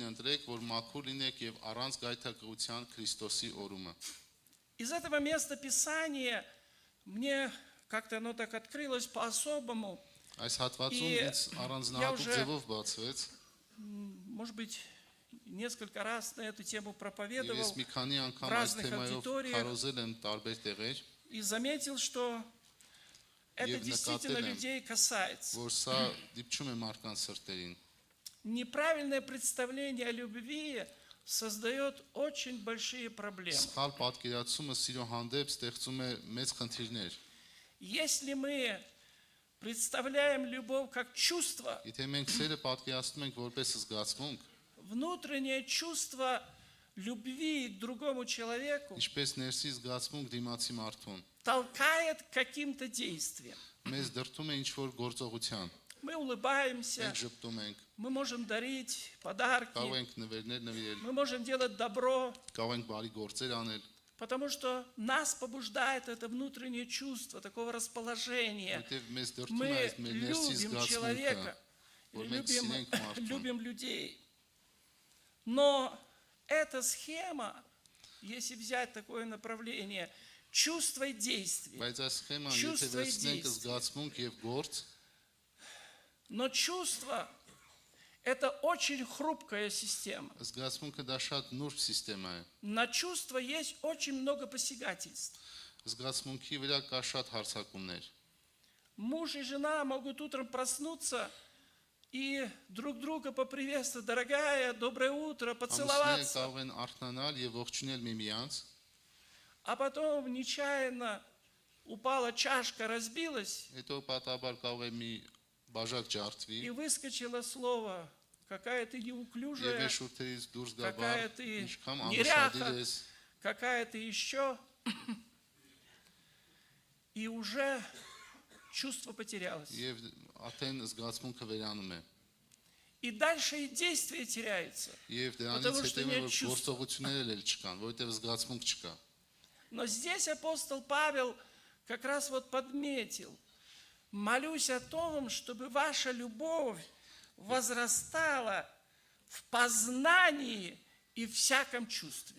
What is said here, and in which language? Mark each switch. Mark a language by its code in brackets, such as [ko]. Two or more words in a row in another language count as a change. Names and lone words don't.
[hy] Ընտրեք, որ մաքուր լինեք եւ առանց գայթակղության Քրիստոսի օրումը։ [ru] Из этого места Писания мне как-то оно так открылось по-особому. [hy] Այս հատվածում ինձ առանձնահատուկ ձևով бацվեց։ [ru] Может быть, несколько раз на эту тему [hy] Ես [ru] проповедовал [hy] մի քանի անգամ [ru] в [hy] այս [ru] разных [hy] թեմայով [ru] аудиториях [hy] քարոզել եմ տարբեր տեղեր, [ru] и заметил, что это [hy] Եվ [ru] действительно [hy] նկատել եմ, [ru] людей касается. [hy] որ սա դիպչում է մարդկանց սրտերին։ [ru] Неправильное представление о любви создает очень большие проблемы. [hy] Սխալ պատկերացումը սիրո հանդեպ ստեղծում է մեծ խնդիրներ։ [ru] Если мы представляем любовь как чувство, [hy] Եթե մենք սերը պատկերացնում ենք որպես զգացմունք, [ru] внутреннее чувство любви к другому человеку [hy] ինչպես ներսի զգացմունք դիմացի մարդուն, [ru] толкает к каким-то действиям. [hy] մեզ դրդում է ինչ-որ գործողության։ [ru] Мы улыбаемся, [hy] Մենք ժպտում ենք, [ru] мы можем дарить [hy] կարող [ru] подарки, [hy] ենք նվերներ նվիրել, [ru] мы можем делать добро, [hy] կարող ենք բարի գործեր անել, [ru] потому что нас побуждает это внутреннее чувство, такого расположения. [hy] որտեղ մեզ դրդում է [ru] Мы [hy] այս մեր ներսի [ru] любим [hy] զգացմունքը, [ru] человека, [hy] որ մենք սիրենք մարդուն։ [ru] любим людей. Но эта схема, если взять такое направление, чувство и действие, [hy] Բայց այս սխեման, եթե [ru] Чувство и [hy] վերցնենք [ru] действие. [hy] զգացմունք եւ գործ, [ru] но чувство – это очень хрупкая система. [hy] զգացմունքը դա շատ նուրբ համակարգ է։ [ru] На чувство есть очень много посягательств. [hy] Զգացմունքի վրա կա շատ հարձակումներ։ [ru] Муж и жена могут утром проснуться и друг друга поприветствовать, дорогая, доброе утро, [hy] Ամուսինները [ru] поцеловаться, [hy] կարող են արթնանալ եւ ողջունել միմյանց, [ru] а потом нечаянно упала чашка, разбилась, [hy] հետո պատահաբար կարող է մի բաժակ ջարդվի [ru] и выскочило слово, какая ты [hy] եւ [ru] неуклюжая, [hy] շուրթերից դուրս գա [ru] какая [hy] բառ, [ru] ты [hy] ինչքան [ru] неряха, [hy] անուշադիր ես, [ru] какая ты еще. И уже чувство потерялось. [hy] եւ արդեն զգացմունքը վերանում է։ [ru] И дальше и действие теряется. [hy] Եվ դրանից [ru] Потому что [hy] հետո [ru] нет [hy] որ [ru] чувств. [hy] գործողություններ էլ չկան, որովհետեւ զգացմունք չկա։ [ru] Но здесь апостол Павел как раз вот подметил: молюсь о том, чтобы ваша любовь возрастала в познании и всяком чувстве.